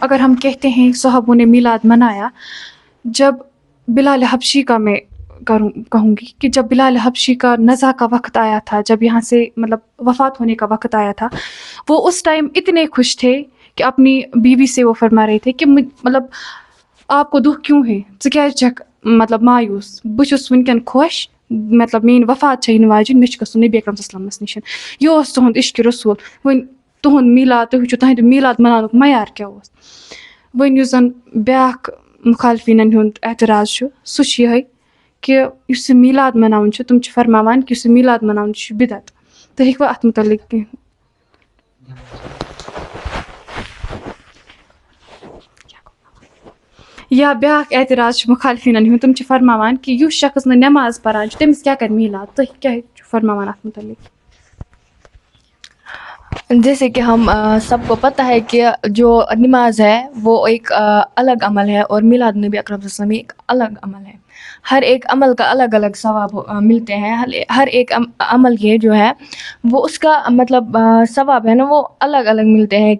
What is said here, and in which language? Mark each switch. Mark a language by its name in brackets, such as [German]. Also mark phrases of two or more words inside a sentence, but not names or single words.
[Urdu] اگر ہم کہتے ہیں صحابوں نے میلاد منایا، جب بلال حبشی کا میں کہوں گی کہ جب بلال حبشی کا نزع کا وقت آیا تھا، جب یہاں سے مطلب وفات ہونے کا وقت آیا تھا، وہ اس ٹائم اتنے خوش تھے کہ اپنی بیوی سے وہ فرما رہے تھے کہ مطلب آپ کو دکھ کیوں ہے، [Kashmiri] ژٕ کیازِ چھکھ مطلب مایوس، بہٕ چھُس وٕنکٮ۪ن خۄش، مطلب میٛٲنۍ وفات چھےٚ یِنہٕ واجِنۍ، مےٚ چھُ گژھُن نبی اکرم صلی اللہ علیہ وسلمس نِش. یہِ اوس تُہُنٛد عشقِ رسوٗل. وۄنۍ تُہُنٛد میلاد، تُہۍ وٕچھِو تُہنٛدِ میلاد مناونُک معیار کیٛاہ اوس. وۄنۍ یُس زَن بیٛاکھ مُخالفیٖنَن ہُنٛد اعتراض چھُ سُہ چھُ یِہوٚے کہ یُس یہِ میلاد مناوُن چھُ، تِم چھِ فرماوان کہ یُس یہِ میلاد مناوُن چھُ یہِ چھُ بِدعت. تُہۍ ہیٚکوا اَتھ متعلق کینٛہہ؟ یا بیٛاکھ اعتراض چھُ مُخالفیٖنَن ہُنٛد، تِم چھِ فرماوان کہ یُس شخص نہٕ نٮ۪ماز پَران چھُ تٔمِس کیٛاہ کَرِ میلاد. تُہۍ کیٛاہ چھُو فرماوان اَتھ متعلق؟ [Urdu] جیسے کہ ہم سب کو پتہ ہے کہ جو نماز ہے وہ ایک الگ عمل ہے، اور میلاد نبی اکرم صلی اللہ علیہ وسلم ایک الگ عمل ہے. ہر ایک عمل کا الگ الگ ثواب ملتے ہیں. ہر ایک عمل یہ جو ہے وہ اس کا مطلب ثواب ہے نا، وہ الگ الگ ملتے ہیں.